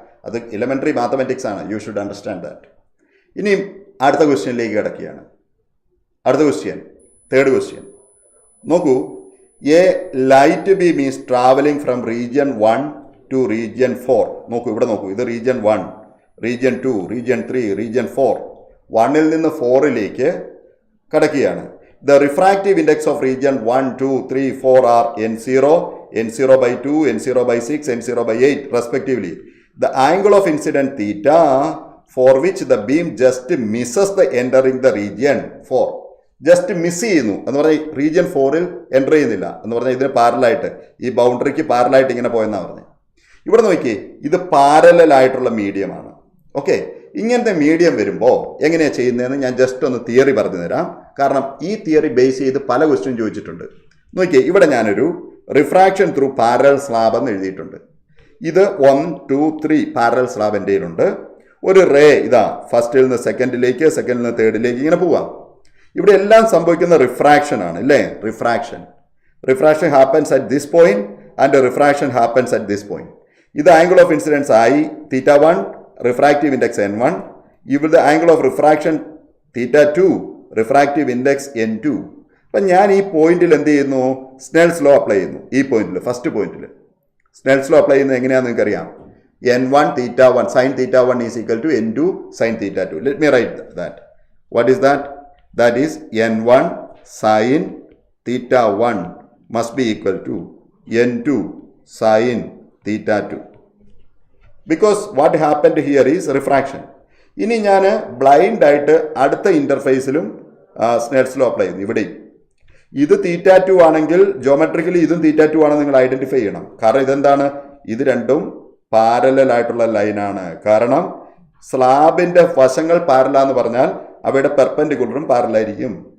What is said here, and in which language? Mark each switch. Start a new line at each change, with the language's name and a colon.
Malayalam: അത് elementary mathematics ആണ്.
English: You should understand that.
Malayalam: ഇനിയും അടുത്ത ക്വസ്റ്റ്യനിലേക്ക് കിടക്കുകയാണ്. അടുത്ത ക്വസ്റ്റ്യൻ, തേർഡ് ക്വസ്റ്റ്യൻ നോക്കൂ.
English: A light beam is travelling from region 1 to region 4.
Malayalam: നോക്കൂ, ഇവിടെ നോക്കൂ. ഇത് റീജിയൻ 1, റീജിയൻ 2, റീജിയൻ 3, റീജിയൻ 4. 1ൽ നിന്ന് 4ലേക്ക് കടക്കുകയാണ്.
English: The refractive index of region 1, 2, 3, 4 are N0, n0 by 2, n0 by 6, n0 by 8 respectively. The angle of incident theta for which the beam just misses the entering the region 4.
Malayalam: Just miss ചെയ്യുന്നു എന്ന് പറഞ്ഞാൽ region 4ൽ enter ചെയ്യുന്നില്ല എന്ന് പറഞ്ഞാൽ ഇതിന് പാരലായിട്ട് ഈ ബൗണ്ടറിക്ക് പാരലായിട്ട് ഇങ്ങനെ പോയെന്നാണ് പറഞ്ഞത്. ഇവിടെ നോക്കിയേ, ഇത് പാരലായിട്ടുള്ള മീഡിയമാണ്. ഓക്കെ, ഇങ്ങനത്തെ മീഡിയം വരുമ്പോൾ എങ്ങനെയാണ് ചെയ്യുന്നതെന്ന് ഞാൻ ജസ്റ്റ് ഒന്ന് തിയറി പറഞ്ഞു തരാം. കാരണം ഈ തിയറി ബേസ് ചെയ്ത് പല ക്വസ്റ്റ്യൻ ചോദിച്ചിട്ടുണ്ട്. നോക്കിയേ, ഇവിടെ ഞാനൊരു റിഫ്രാക്ഷൻ ത്രൂ പാരലൽ സ്ലാബ് എന്ന് എഴുതിയിട്ടുണ്ട്. ഇത് 1, 2, 3 പാരലൽ സ്ലാബ് എൻ്റെ കയ്യിലുണ്ട്. ഒരു റേ ഇതാ ഫസ്റ്റിൽ നിന്ന് സെക്കൻഡിലേക്ക്, സെക്കൻഡിൽ നിന്ന് തേർഡിലേക്ക് ഇങ്ങനെ പോവാം. ഇവിടെ എല്ലാം സംഭവിക്കുന്ന റിഫ്രാക്ഷൻ ആണ് അല്ലേ?
English: Refraction happens at this point and refraction happens at this point.
Malayalam: ഇത് angle of incidence I, θ1, refractive index n1. ഇവിടെ angle of refraction θ2, refractive index n2. അപ്പം ഞാൻ ഈ പോയിന്റിൽ എന്ത് ചെയ്യുന്നു? സ്നെൽസ് ലോ അപ്ലൈ ചെയ്യുന്നു. ഈ പോയിന്റിൽ, ഫസ്റ്റ് പോയിന്റിൽ സ്നെൽസ് ലോ അപ്ലൈ ചെയ്യുന്നത് എങ്ങനെയാണെന്ന് നിങ്ങൾക്കറിയാം.
English: n1 θ1 sin θ1 is equal to n2 sin θ2. Let me write that. What is that? That is n1 sin θ1 must be equal to n2 sin θ2. Because what happened here is refraction.
Malayalam: ഇനി ഞാൻ blind ആയിട്ട് അടുത്ത ഇന്റർഫേസിലും Snell's law apply ചെയ്യുന്നു. ഇവിടെ ഇത് θ2 ആണെങ്കിൽ geometrically ഇതും θ2 ആണെന്ന് നിങ്ങൾ ഐഡന്റിഫൈ ചെയ്യണം. കാരണം ഇതെന്താണ്? ഇത് രണ്ടും പാരലൽ ആയിട്ടുള്ള ലൈനാണ്. കാരണം സ്ലാബിന്റെ വശങ്ങൾ പാരലാന്ന് പറഞ്ഞാൽ അവയുടെ പെർപെൻഡിക്കുലറും പാരലായിരിക്കും.